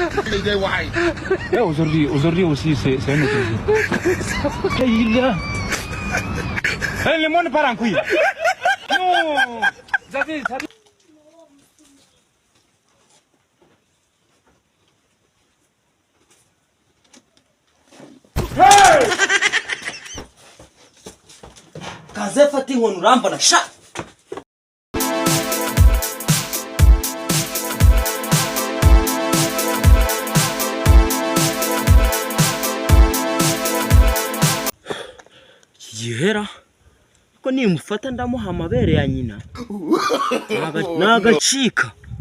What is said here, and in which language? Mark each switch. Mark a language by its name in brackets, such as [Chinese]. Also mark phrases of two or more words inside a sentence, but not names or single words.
[French] aujourd'hui aussi, c'est un autre jour. Le monde part en couille. Non, ça dit. [Kinyarwanda] Kaze fata inkoni urambona sha. Gihera ko nimufata ndamuha amabere ya nyina nagacika.